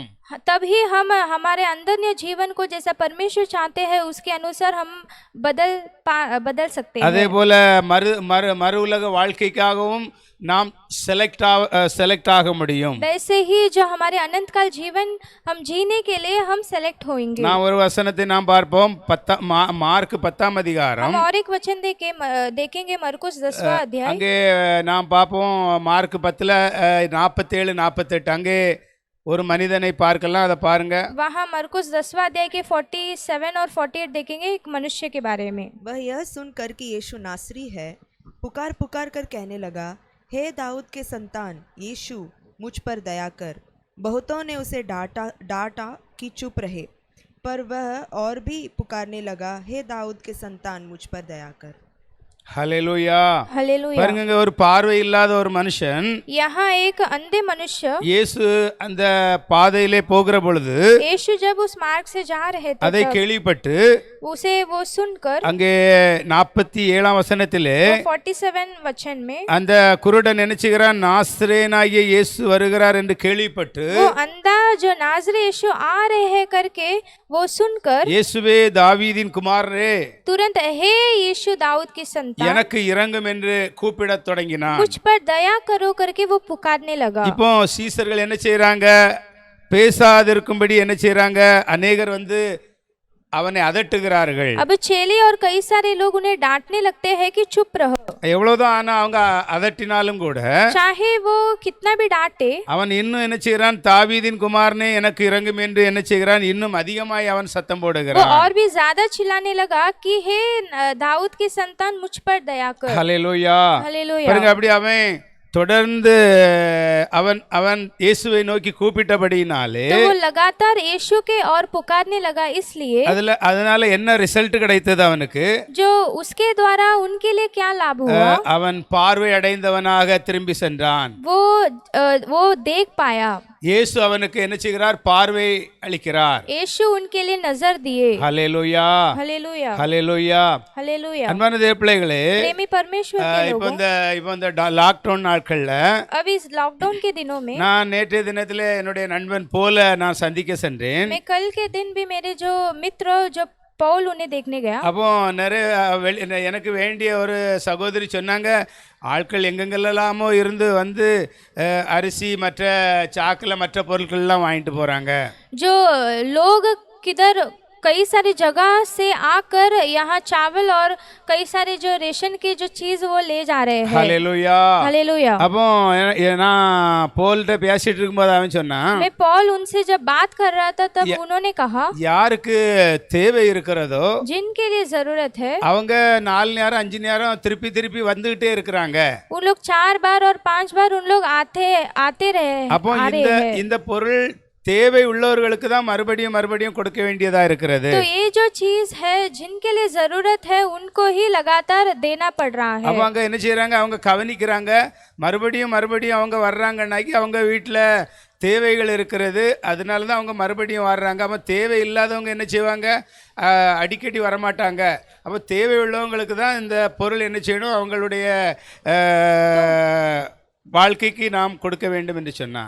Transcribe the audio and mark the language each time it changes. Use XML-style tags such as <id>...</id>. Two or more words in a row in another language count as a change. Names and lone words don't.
<hi>तभी हम हमारे अंदर जीवन को जैसा परमेश्वर चाहते हैं उसके अनुसार हम बदल सकते हैं।</hi> <ta>அதே போல மறு உலக வாழ்க்கைக்காகவும் நாம் செலக்ட் ஆக முடியும்.</ta> <hi>वैसे ही जो हमारे अनंत काल जीवन हम जीने के लिए हम सेलेक्ट होंगे।</hi> <ta>நான் ஒரு வசனத்தை நாம் பார்ப்போம், மார்க் 10ஆம் அதிகாரம்.</ta> <hi>हम और एक वचन देखेंगे मरकुस 10वां अध्याय।</hi> <ta>அங்கே நாம் பார்ப்போம் மார்க் 10ல 47 48 அங்கே ஒரு மனிதனை பார்க்கலாம், அதை பாருங்க.</ta> <hi>वहाँ मरकुस 10वां अध्याय के 47 और 48 देखेंगे एक मनुष्य के बारे में। वह यह सुनकर कि यीशु नासरी है, पुकार कर कहने लगा, हे दाऊद के संतान यीशु, मुझ पर दया कर। बहुतों ने उसे डांटा कि चुप रहे, पर वह और भी पुकारने लगा, हे दाऊद के संतान मुझ पर दया कर।</hi> <ta>ஹல்லேலூயா.</ta> <hi>हालेलुया।</hi> <ta>பாருங்க, ஒரு பார்வை இல்லாத ஒரு மனுஷன்,</ta> <hi>यहाँ एक अंधे मनुष्य,</hi> <ta>இயேசு அந்த பாதையிலே போகிற பொழுது</ta> <hi>यीशु जब उस मार्ग से जा रहे थे</hi> <ta>அதை</ta> <hi>तब</hi> <ta>கேள்விப்பட்டு</ta> <hi>उसे वो सुनकर</hi> <ta>அங்கே 47ஆம் வசனத்திலே</ta> <hi>47 वचन में</hi> <ta>அந்த குருடன் நினைச்சுகிறான், நாசரேனாகிய இயேசு வருகிறார் என்று கேள்விப்பட்டு,</ta> <hi>वो अंधा जो नाज़री यीशु आ रहे हैं करके वो सुनकर,</hi> <ta>இயேசுவே தாவீதின் குமாரரே,</ta> <hi>तुरंत हे यीशु दाऊद की संतान</hi> <ta>எனக்கு இரங்கும் என்று கூப்பிடத் தொடங்கினான்.</ta> <hi>मुझ पर दया करो करके वो पुकारने लगा।</hi> <ta>இப்போ சீசர்கள் என்ன செய்யறாங்க, பேசாதிருக்கும்படி என்ன செய்யறாங்க, அநேகர் வந்து அவனை அதட்டுகிறார்கள்.</ta> <hi>अब चेले और कई सारे लोग उन्हें डांटने लगते हैं कि चुप रहो।</hi> <ta>எவ்வளவுதான் ஆனா அவங்க அதட்டினாலும் கூட</ta> <hi>चाहे वो कितना भी डांटे,</hi> <ta>அவன் இன்னும் என்ன செய்கிறான், தாவீதின் குமாரனே எனக்கு இரங்கும் என்று என்ன செய்கிறான், இன்னும் அதிகமாய் அவன் சத்தம்</ta> <hi>वो</hi> <ta>போடுகிறான்.</ta> <hi>और भी ज्यादा चिल्लाने लगा कि हे दाऊद की संतान मुझ पर दया कर।</hi> <ta>ஹல்லேலூயா.</ta> <hi>हालेलुया।</hi> <ta>பாருங்க, அப்படி அவன் தொடர்ந்து அவன் இயேசுவை நோக்கி கூப்பிட்டபடினாலே</ta> <hi>तो वो लगातार यीशु के और पुकारने लगा, इसलिए</hi> <ta>அதனால என்ன ரிசல்ட் கிடைத்தது அவனுக்கு,</ta> <hi>जो उसके द्वारा उनके लिए क्या लाभ हुआ,</hi> <ta>அவன் பார்வை அடைந்தவனாக திரும்பி சென்றான்.</ta> <hi>वो देख पाया।</hi> <ta>இயேசு அவனுக்கு என்ன செய்கிறார், பார்வை அளிக்கிறார்.</ta> <hi>यीशु उनके लिए नजर दिए।</hi> <ta>ஹல்லேலூயா.</ta> <hi>हालेलुया।</hi> <ta>ஹல்லேலூயா.</ta> <hi>हालेलुया।</hi> <ta>அன்பான தேவப்பிள்ளைகளே,</ta> <hi>प्रेमी परमेश्वर के</hi> <ta>இப்போ</ta> <hi>लोगों,</hi> <ta>இந்த லாக்டவுன் நாட்கள்ல</ta> <hi>अब इस लॉकडाउन के दिनों में</hi> <ta>நான் நேற்றைய தினத்துல என்னுடைய நண்பன் போல நான் சந்திக்க சென்றேன்.</ta> <hi>मैं कल के दिन भी मेरे जो मित्र जो पौल उन्हें देखने गया।</hi> <ta>அப்போ நிறைய எனக்கு வேண்டிய ஒரு சகோதரி சொன்னாங்க, ஆட்கள் எங்கெங்கெல்லாமோ இருந்து வந்து அரிசி மற்ற சாக்கில் மற்ற பொருட்கள்லாம் வாங்கிட்டு போறாங்க.</ta> <hi>जो लोग किधर कई सारी जगह से आकर यहाँ चावल और कई सारे जो रेशन की जो चीज वो ले जा रहे हैं।</hi> <ta>ஹல்லேலூயா.</ta> <hi>हालेलुया।</hi> <ta>அப்போ நான் போல்கிட்ட பேசிட்டு இருக்கும்போது அவன் சொன்னான்,</ta> <hi>मैं पॉल उनसे जब बात कर रहा था तब उन्होंने कहा,</hi> <ta>யாருக்கு தேவை இருக்கிறதோ</ta> <hi>जिनके लिए जरूरत है</hi> <ta>அவங்க 4 நேரம் 5 நேரம் திருப்பி வந்துகிட்டே இருக்கிறாங்க.</ta> <hi>उन लोग 4 बार और 5 बार उन लोग आते रहे।</hi> <ta>அப்போ இந்த பொருள் தேவை உள்ளவர்களுக்கு தான் மறுபடியும் கொடுக்க வேண்டியதா இருக்கிறது.</ta> <hi>तो ये जो चीज है जिनके लिए जरूरत है उनको ही लगातार देना पड़ रहा है।</hi> <ta>அவங்க என்ன செய்றாங்க, அவங்க கவனிக்கிறாங்க, மறுபடியும் அவங்க வர்றாங்கன்னாக்கி அவங்க வீட்டில் தேவைகள் இருக்கிறது, அதனால தான் அவங்க மறுபடியும் வர்றாங்க. அப்போ தேவை இல்லாதவங்க என்ன செய்வாங்க, அடிக்கடி வரமாட்டாங்க. அப்போ தேவை உள்ளவங்களுக்கு தான் இந்த பொருள் என்ன செய்யணும், அவங்களுடைய வாழ்க்கைக்கு நாம் கொடுக்க வேண்டும் என்று சொன்னான்.</ta>